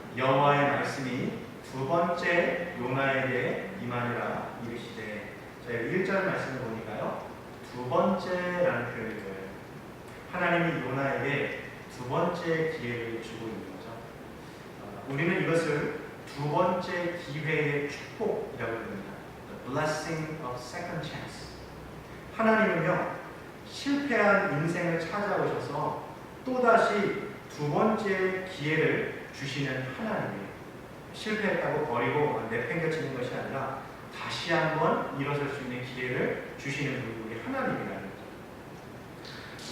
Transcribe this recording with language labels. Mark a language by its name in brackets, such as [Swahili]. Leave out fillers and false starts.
[Korean] 여호와의 말씀이 두 번째 요나에게 임하니라 이르시되. 저희 1절 말씀을 보니까요, 두 번째라는 표현이 보여요. 하나님이 요나에게 두 번째 기회를 주고 있는 거죠. 우리는 이것을 두 번째 기회의 축복이라고 부릅니다. [English] The blessing of second chance. [Korean] 하나님은요, 실패한 인생을 찾아오셔서 또다시 두 번째 기회를 주시는 하나님이에요. 실패했다고 버리고 내팽겨치는 것이 아니라 다시 한번 일어설 수 있는 기회를 주시는 분이 우리 하나님이라는 거죠.